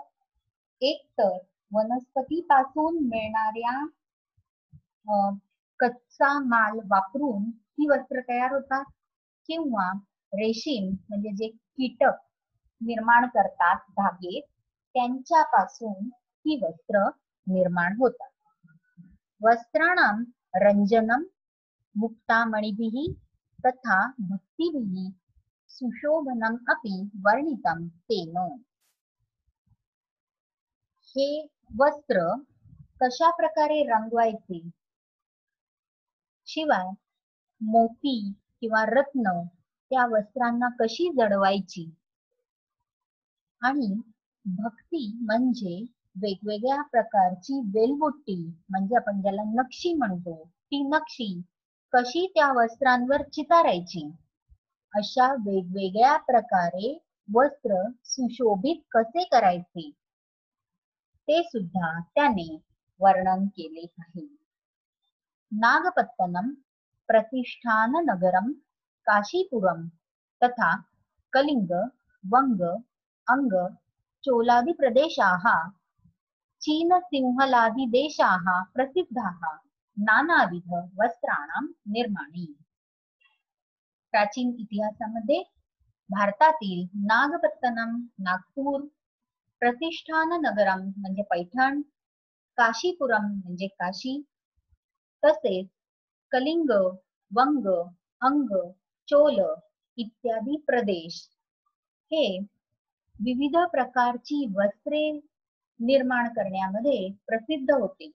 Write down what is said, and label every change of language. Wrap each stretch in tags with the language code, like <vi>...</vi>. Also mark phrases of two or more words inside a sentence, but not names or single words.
<mr>एक तर वनस्पतीपासून मिळणाऱ्या कच्चा माल वापरून ही वस्त्र तयार होतात, किंवा रेशीम म्हणजे जे कीटक निर्माण करतात धागे त्यांच्यापासून ही वस्त्र निर्माण होतात.</mr> <sa>वस्त्राणां रंजनम मुक्तामणिभिः तथा भक्तिभिः सुशोभनम अपि वर्णितम तेन.</sa> <mr>हे वस्त्र कशा प्रकारे रंगवायचे, शिवाय मोती किंवा रत्न त्या वस्त्रांना कशी जडवायची, आणि भक्ती म्हणजे वेगवेगळ्या प्रकारची वेलबुट्टी म्हणजे आपण ज्याला नक्षी म्हणतो, ती नक्षी कशी त्या वस्त्रांवर चितारायची, अशा वेगवेगळ्या प्रकारे वस्त्र सुशोभित कसे करायचे ते सुद्धा त्याने वर्णन केले आहे.</mr> <sa>नागपत्तनम प्रतिष्ठान नगरम काशीपुरम तथा कलिंग वंग अंग चोलादि प्रदेशाः चीन सिंहलादि देशाः प्रसिद्धाः नानाविध वस्त्राणां निर्माणी.</sa> <mr>प्राचीन इतिहासामध्ये भारतातील नागपत्तनम नागपूर, प्रतिष्ठान नगरम म्हणजे पैठण, काशीपुरम म्हणजे काशी, तसेच कलिंग वंग अंग चोल इत्यादी प्रदेश हे विविध प्रकारची वस्त्रे निर्माण करण्यामध्ये प्रसिद्ध होते.</mr>